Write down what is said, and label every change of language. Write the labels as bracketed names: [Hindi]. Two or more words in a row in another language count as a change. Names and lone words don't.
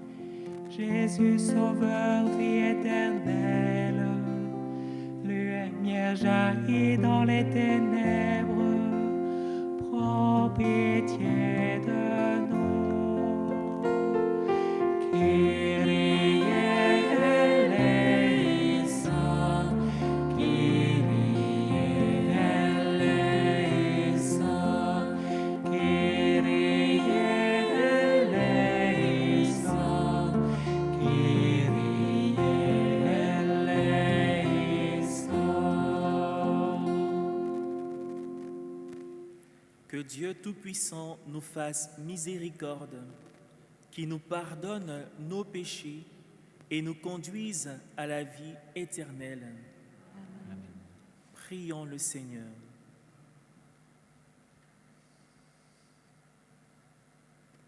[French] Jésus sauveur, vie éternelle, lumière jaillit dans les ténèbres, prends pitié de nous. [Greek] Kyrie eleison, Kyrie eleison, Kyrie eleison, Kyrie eleison. [French] Que Dieu Tout-Puissant nous fasse miséricorde, qui nous pardonne nos péchés et nous conduise à la vie éternelle. Amen. Prions le Seigneur.